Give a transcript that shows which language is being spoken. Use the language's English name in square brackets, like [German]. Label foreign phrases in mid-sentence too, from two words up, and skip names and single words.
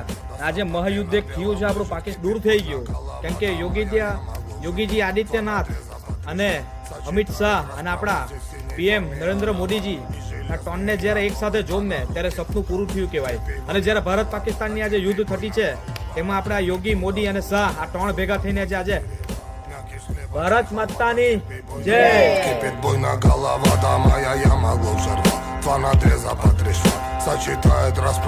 [Gujarati] આજે મહાયુદ્ધ એક થયું છે, આપણું પાકિસ્તાન દૂર થઈ ગયું, કેમ કે યોગીજી આદિત્યનાથ અને અમિત શાહ અને આપણા પીએમ નરેન્દ્ર મોદીજી, આ 3ને જ્યારે એક સાથે જોમને ત્યારે સપનું પૂરું થયું કહેવાય। અને જ્યારે ભારત પાકિસ્તાનની આજે યુદ્ધ થતી છે, તેમાં આપણા યોગી, મોદી અને શાહ, આ 3 ભેગા થઈને આજે ભારત માતાની જય। [Russian] Кипит буйно голова, да моя я могу взорвать. 2 надреза по 3 шва, сочетает расправу.